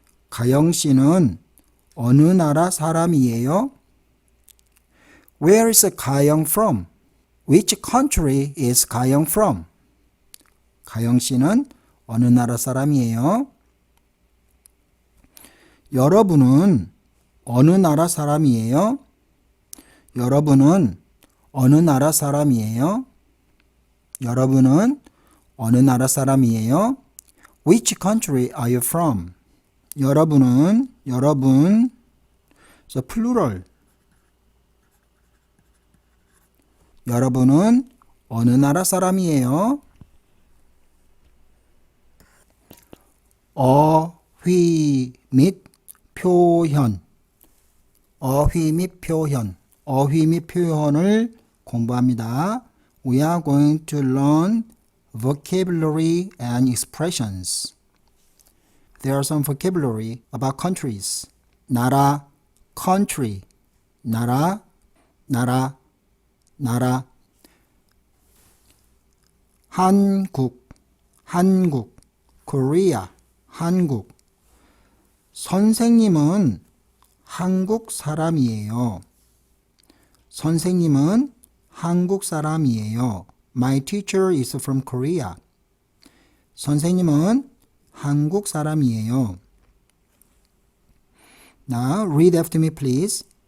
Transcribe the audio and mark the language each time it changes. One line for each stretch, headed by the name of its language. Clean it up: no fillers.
Korean: 가영 씨는 어느 나라 사람이에요?
English: Where is 가영 from? Which country is 가영 from?
Korean: 가영 씨는 어느 나라 사람이에요? 여러분은 어느 나라 사람이에요? 여러분은 어느 나라 사람이에요? 여러분은 어느 나라 사람이에요?
English: Which country are you from? 여러분, so plural.
Korean: 여러분은 어느 나라 사람이에요? 어휘 및 표현. 어휘 및 표현. 어휘 및 표현을 공부합니다.
English: We are going to learn vocabulary and expressions. There are some vocabulary about countries.
Korean: 나라, country. 나라, 나라, 나라. 한국, 한국. Korea, 한국. 선생님은 한국 사람이에요. 선생님은 한국 사람이에요.
English: My teacher is from Korea.
Korean: 선생님은 한국 사람이에요.
English: Now read after me please.